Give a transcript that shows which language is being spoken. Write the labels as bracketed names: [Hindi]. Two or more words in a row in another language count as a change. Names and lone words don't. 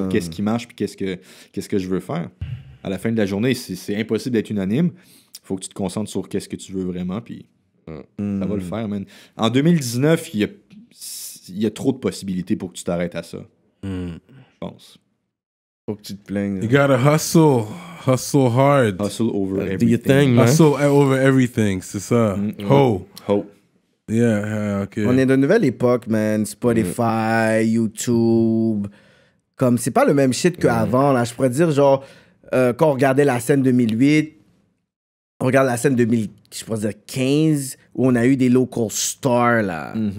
[French] sur qu'est-ce qui marche, puis qu'est-ce que je veux faire. À la fin de la journée, c'est impossible d'être unanime. Faut que tu te concentres sur qu'est-ce que tu veux vraiment, puis ça va le faire, man. En 2019, il y a trop de possibilités pour que tu t'arrêtes à ça. Je pense. Faut que tu te plaignes. [English] You gotta hustle. Hustle hard. Hustle over Do your everything. thing, man. Hustle over everything, [French] c'est ça. Ho. Hope. [English] Yeah, [French] ok. On est de nouvelle époque, man. Spotify, YouTube. Comme, c'est pas le même shit qu'avant, là. Je pourrais dire, genre, quand on regardait la scène 2008, on regarde la scène 2015, où on a eu des [English] local stars, [French] là.